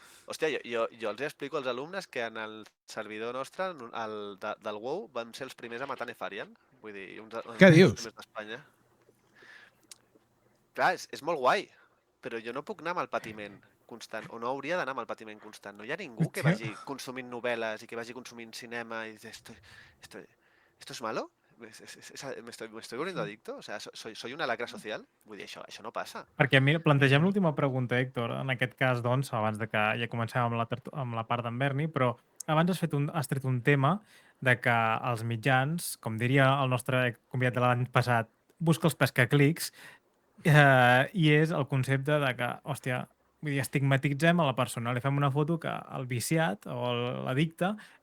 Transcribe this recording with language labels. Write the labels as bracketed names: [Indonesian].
[Catalan] Hòstia, jo els explico als alumnes que en el servidor nostre, del WoW, vam ser els primers a matar Nefarian. Vull dir, Què dius? Els primers d'Espanya. Clar, és molt guai, però jo no puc anar amb el patiment constant, o no hauria d'anar amb el patiment constant. No hi ha ningú que vagi consumint novel·les i que vagi consumint cinema i [Spanish] esto es malo? ¿Me estoy volviendo adicto? O sea, soy una lacra social? [Catalan] Vull dir, això no passa. Perquè, mira, plantegem l'última pregunta, Héctor. En aquest cas, doncs, abans de que ja comencem amb la part d'en Berni, però abans has tret un tema de que els mitjans, com diria el nostre convidat de l'any passat, busca els pescaclics, i és el concepte de que, hòstia, vull dir, estigmatitzem a la persona, li fem una foto que el viciat o l'addicte